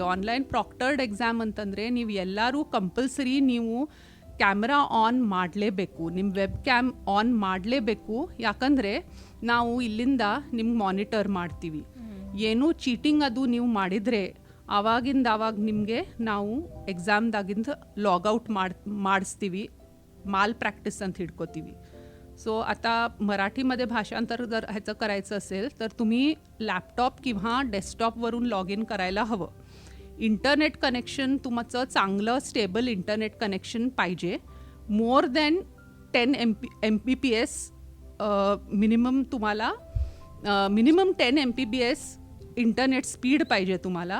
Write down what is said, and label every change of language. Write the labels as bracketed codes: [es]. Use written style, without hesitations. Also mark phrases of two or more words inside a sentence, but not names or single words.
[en] online proctored exam [kn] ಅಂತಂದರೆ ನೀವು ಎಲ್ಲರೂ ಕಂಪಲ್ಸರಿ ನೀವು [en] camera on [kn] ಮಾಡಲೇಬೇಕು, ನಿಮ್ಮ [en] web cam on [kn] ಮಾಡಲೇಬೇಕು. ಯಾಕಂದರೆ ನಾವು ಇಲ್ಲಿಂದ ನಿಮ್ಗೆ ಮಾನಿಟರ್ ಮಾಡ್ತೀವಿ. ಏನೂ ಚೀಟಿಂಗ್ ಅದು ನೀವು ಮಾಡಿದರೆ ಆವಾಗ ನಿಮಗೆ ನಾವು ಎಕ್ಸಾಮ್ದಾಗಿಂದ ಲಾಗೌಟ್ ಮಾಡಿಸ್ತೀವಿ, [en] mal practice [kn] ಅಂತ ಹಿಡ್ಕೋತೀವಿ. [mr] सो आता मराठीमध्ये भाषांतर जर ह्याचं करायचं असेल तर तुम्ही लॅपटॉप किंवा डेस्कटॉपवरून [en] log in [mr] करायला हवं. [en] internet connection [mr] तुमचं चांगलं [en] stable internet connection [mr] पाहिजे. [en] more than 10 MPPS minimum [mr] तुम्हाला [en] minimum 10 MPPS internet speed [mr] पाहिजे तुम्हाला.